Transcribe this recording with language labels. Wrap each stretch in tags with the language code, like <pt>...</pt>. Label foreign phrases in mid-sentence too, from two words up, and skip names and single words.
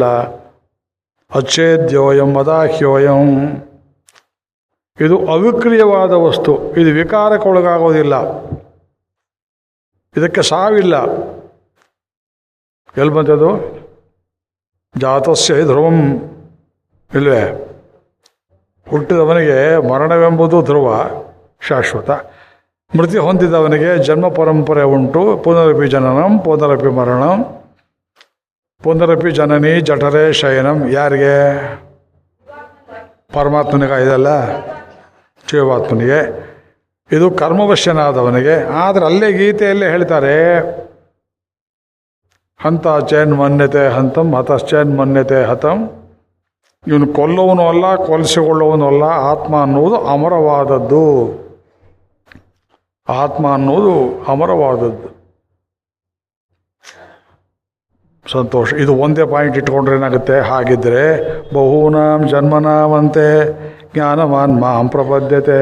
<sa>ಅಚ್ಛೇದ್ಯೋಯಂ ಅದಾಹ್ಯೋಯಂ,</sa> <kn>ಇದು ಅವಿಕ್ರಿಯವಾದ ವಸ್ತು, ಇದು ವಿಕಾರಕ್ಕೊಳಗಾಗೋದಿಲ್ಲ, ಇದಕ್ಕೆ ಸಾವಿಲ್ಲ. ಎಲ್ಲಿ ಬಂತದು?</kn> <sa>ಜಾತಸ್ಯ ಧ್ರುವಂ</sa> <kn>ಇಲ್ವೇ? ಹುಟ್ಟಿದವನಿಗೆ ಮರಣವೆಂಬುದು ಧ್ರುವ ಶಾಶ್ವತ, ಮೃತ್ಯು ಹೊಂದಿದವನಿಗೆ ಜನ್ಮ ಪರಂಪರೆ ಉಂಟು.</kn> <sa>ಪುನರಪಿ ಜನನಂ ಪುನರಪಿ ಮರಣಂ ಪುನರಪಿ ಜನನಿ ಜಠರೇ ಶಯನಂ.</sa> <kn>ಯಾರಿಗೆ? ಪರಮಾತ್ಮನಿಗೆ ಇದಲ್ಲ, ಜೀವಾತ್ಮನಿಗೆ. ಇದು ಕರ್ಮವಶ್ಯನಾದವನಿಗೆ. ಆದರೆ ಅಲ್ಲೇ ಗೀತೆಯಲ್ಲೇ ಹೇಳ್ತಾರೆ,</kn> <sa>ಹಂತಾಚೇನ್ ಮನ್ಯತೆ ಹಂತಂ ಹತಶ್ಚೇನ್ ಮನ್ಯತೆ ಹತಂ.</sa> <kn>ಇವನು ಕೊಲ್ಲುವನು ಅಲ್ಲ, ಕೊಲಿಸಿಕೊಳ್ಳುವನು ಅಲ್ಲ. ಆತ್ಮ ಅನ್ನುವುದು ಅಮರವಾದದ್ದು. ಆತ್ಮ ಅನ್ನೋದು ಅಮರವಾದದ್ದು. ಸಂತೋಷ. ಇದು ಒಂದೇ ಪಾಯಿಂಟ್ ಇಟ್ಕೊಂಡ್ರೆ ಏನಾಗುತ್ತೆ?</kn> <sa>ಹಾಗಿದ್ದರೆ ಬಹೂನಾಂ ಜನ್ಮನಾವಂತೆ ಜ್ಞಾನವಾನ್ ಮಾಂ ಪ್ರಪದ್ಯತೆ.</sa>